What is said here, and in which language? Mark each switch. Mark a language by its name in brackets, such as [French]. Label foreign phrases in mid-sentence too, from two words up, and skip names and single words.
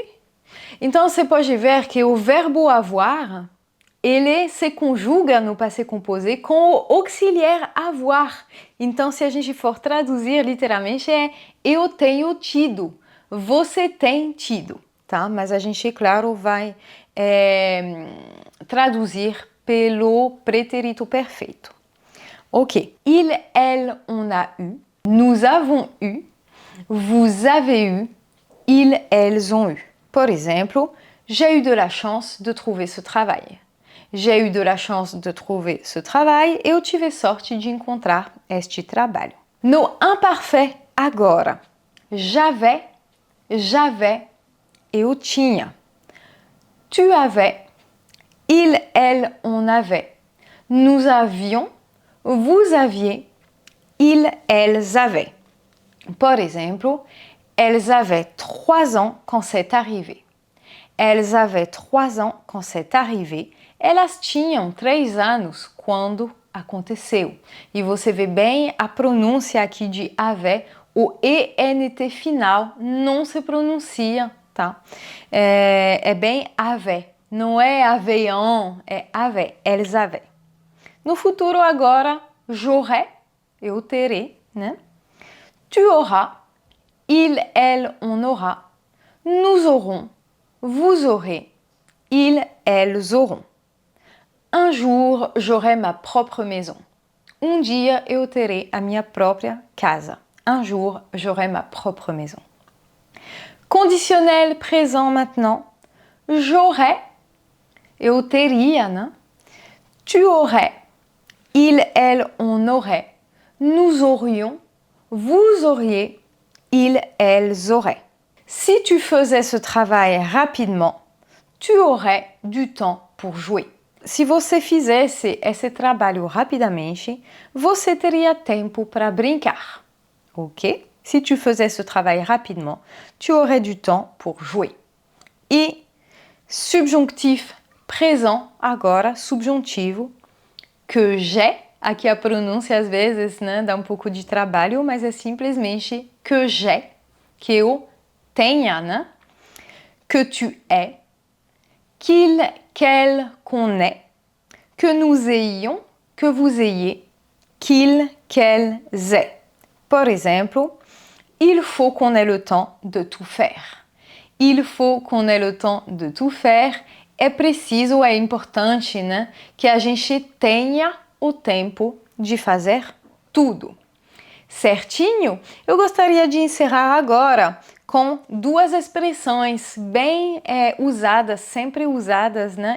[Portuguese] Então, você pode ver que o verbo avoir, ele se conjuga no [French] passé composé [Portuguese] com o auxiliar avoir. Então, se a gente for traduzir literalmente, é eu tenho tido, você tem tido, tá? Mas a gente, claro, vai traduzir pelo pretérito perfeito. [French] Ok. Il, elle, on a eu. Nous avons eu. Vous avez eu. Ils, elles ont eu. [Portuguese] Por exemplo, [French] j'ai eu de la chance de trouver ce travail. J'ai eu de la chance de trouver ce travail. [Portuguese] Eu tive sorte de encontrar este trabalho. No imparfait, agora. J'avais, eu tinha. [French] Tu avais, il, elle, on avait. Nous avions, vous aviez, ils, elles avaient. [Portuguese] Por exemplo, [French] elles avaient 3 ans quand c'est arrivé. Elles avaient 3 ans quand c'est arrivé. [Portuguese] Elas tinham 3 anos quando aconteceu. E você vê bem a pronúncia aqui de avait, o ENT final não se pronuncia, tá? É bem avait, não é aveillon, é avait, [French] elles avaient. [Portuguese] No futuro agora, j'aurai, eu terei, né? [French] Tu auras, il, elle, on aura. Nous aurons, vous aurez, ils, elles auront. Un jour, j'aurai ma propre maison. [Portuguese] Dia eu terei a minha própria casa. [French] Un jour, j'aurai ma propre maison. Conditionnel présent maintenant. J'aurais, [Portuguese] eu teria, né? [French] Tu aurais, il, elle, on aurait. Nous aurions, vous auriez, ils, elles auraient. Si tu faisais ce travail rapidement, tu aurais du temps pour jouer. [Portuguese] Se você fizesse esse trabalho rapidamente, você teria tempo para brincar. Ok? [French] Si tu faisais ce travail rapidement, tu aurais du temps pour jouer. E subjonctif présent, [Portuguese] agora, subjuntivo, [French] que j'ai, [Portuguese] aqui a pronúncia às vezes, né, dá um pouco de trabalho, mas é simplesmente [French] que j'ai, [Portuguese] que eu tenha, né? [French] Que tu es, qu'il, qu'elle, qu'on est, que nous ayons, que vous ayez, qu'il, qu'elles aient. Por exemplo, il faut qu'on ait le temps de tout faire. Il faut qu'on ait le temps de tout faire. [Portuguese] É preciso, é importante, né, que a gente tenha o tempo de fazer tudo. Certinho? Eu gostaria de encerrar agora com 2 expressões bem usadas, sempre usadas, né?